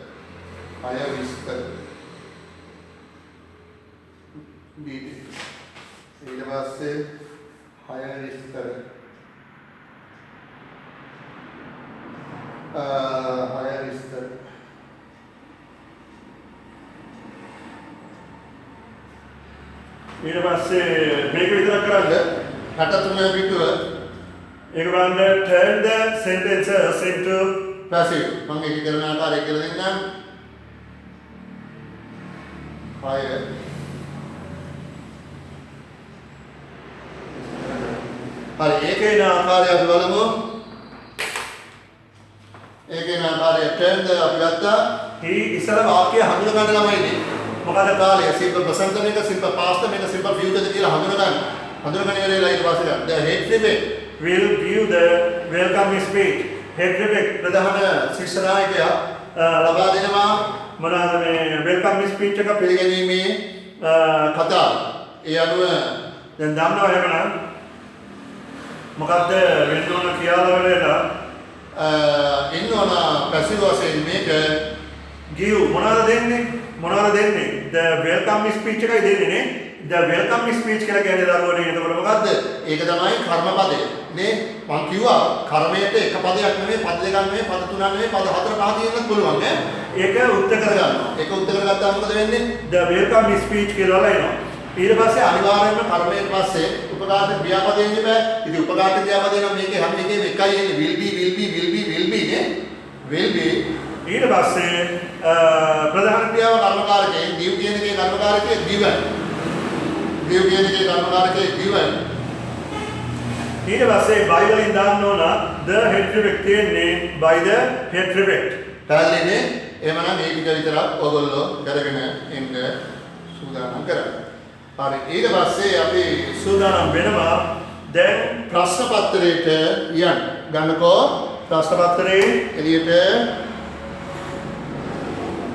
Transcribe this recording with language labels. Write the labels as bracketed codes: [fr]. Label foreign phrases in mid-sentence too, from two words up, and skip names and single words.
[si] ඊට පස්සේ higher විස්තර ඊට පස්සේ මේක විතරක් කරන්න 63 පිටුව ඒක බලන්න [en] turn the sentences into passive [si] මම ඒක කරන ආකාරය කියලා දෙන්නම්. higher හරි ඒකේ ආකාරය අපි බලමු. ඒකේ ආකාරය [en] turn the [si] අපි ගත්තා. he ඉස්සර වාක්‍ය හඳුන ගන්න ළමයිනේ. මොකද කාලය [en] simple present [si] මේක [en] simple past [si] මේක [en] simple future [si] කියලා හඳුන ගන්න. හඳුනගෙන ඉවරලා ඊට පස්සේ [en] the head prefect will give the welcome speech. head prefect [si] ප්‍රධාන ශිෂ්‍ය නායකයා ලබා දෙනවා මොනවාද මේ [en] welcome speech [si] එක පිළිගැනීමේ කතාව. ඒ අනුව දැන් දන්නවා එහෙමනම් මොකද්ද වෙන්න ඕන කියලා වෙලලා ඉන්න ඕන පැසිව් වශයෙන් මේක give මොනවද දෙන්නේ [en] the welcome speech [si] එකයි දෙන්නේ නේ. [en] the welcome speech [si] කියලා කියන්නේ දරුවනේ. එතකොට මොකද්ද? ඒක තමයි කර්මපදය නේ. මම කිව්වා කර්මයට එක පදයක් නෙමෙයි පද දෙකක් නෙමෙයි පද තුනක් නෙමෙයි පද හතර පහ තියෙන්නත් පුළුවන් ඈ. ඒක උත්තර කරගන්නවා. ඒක උත්තර කරගත්තාම මොකද වෙන්නේ? [en] the welcome speech [si] කියලා එනවා. ඊට පස්සේ අනිවාර්යයෙන්ම කර්මයෙන් පස්සේ උපඝාත ක්‍රියාපදයෙන් ඉබෑ. ඉතින් උපඝාත ක්‍රියාපදේ නම් මේකේ හැම එකේම එකයි එන්නේ [en] will be [si] නේ. [en] will be [si] ඊට පස්සේ ප්‍රධාන ක්‍රියාව කර්මකාරකයෙන් give කියන එකේ කර්මකාරකයේ given. give කියන එකේ කර්මකාරකයේ given. ඊට පස්සේ by වලින් දාන්න ඕන [en] the head prefect [si] කියන්නේ [en] by the head prefect. [si] පැහැදිලිනේ? එහෙමනම් මේ ටික විතරක් ඔයගොල්ලෝ කරගෙන එන්න සූදානම් කරන්න. හරි ඊට පස්සේ අපි සූදානම් වෙනවා දැන් ප්‍රශ්න පත්‍රයට යන්න. ගන්නකෝ ප්‍රශ්න පත්‍රයේ එළියට